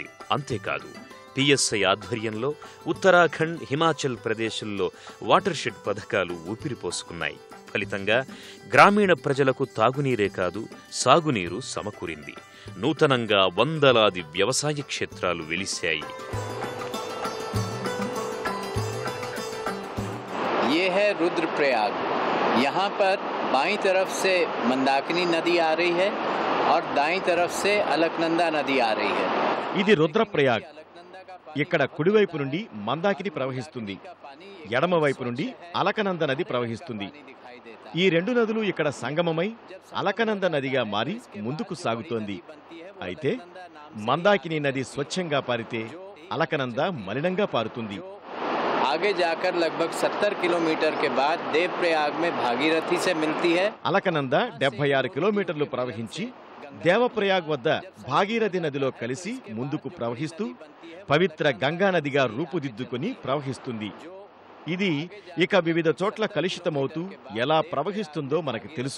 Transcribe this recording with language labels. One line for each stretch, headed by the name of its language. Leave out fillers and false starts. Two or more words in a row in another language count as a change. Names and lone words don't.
Telugu: అంతేకాదు పిఎస్ఐ ఆధ్వర్యంలో ఉత్తరాఖండ్, హిమాచల్ ప్రదేశ్లో
English: water shed
Telugu: పథకాలు ఊపిరిపోసుకున్నాయి. ఫలితంగా గ్రామీణ ప్రజలకు తాగునీరే కాదు, సాగునీరు సమకూరింది. నూతనంగా వందలాది వ్యవసాయ క్షేత్రాలు వెలిశాయి.
Hindi: ये है रुद्रप्रयाग. यहाँ पर बाईं तरफ से मंदाकिनी नदी आ रही है और दाईं तरफ से अलकनंदा नदी आ रही है.
Telugu: ఇది రుద్రప్రయాగ్. ఇక్కడ కుడివైపు నుండి మందాకిని ప్రవహిస్తుంది, ఎడమవైపు నుండి అలకనంద నది ప్రవహిస్తుంది. ఈ 2 నదులు ఇక్కడ సంగమమై అలకనంద నదిగా మారి ముందుకు సాగుతోంది. అయితే మందాకిని నది స్వచ్ఛంగా పారితే అలకనంద మలినంగా పారుతుంది.
Hindi: आगे जाकर लगभग 70 किलोमीटर के बाद देवप्रयाग में भागीरथी से मिलती है.
Telugu: అలకనంద 76 కిలోమీటర్లు ప్రవహించి దేవప్రయాగ్ వద్ద భాగీరథి నదిలో కలిసి ముందుకు ప్రవహిస్తూ పవిత్ర గంగా నదిగా రూపుదిద్దుకుని ప్రవహిస్తుంది. ఇది ఇక వివిధ చోట్ల కలుషితమవుతూ ఎలా ప్రవహిస్తుందో మనకు తెలుసు.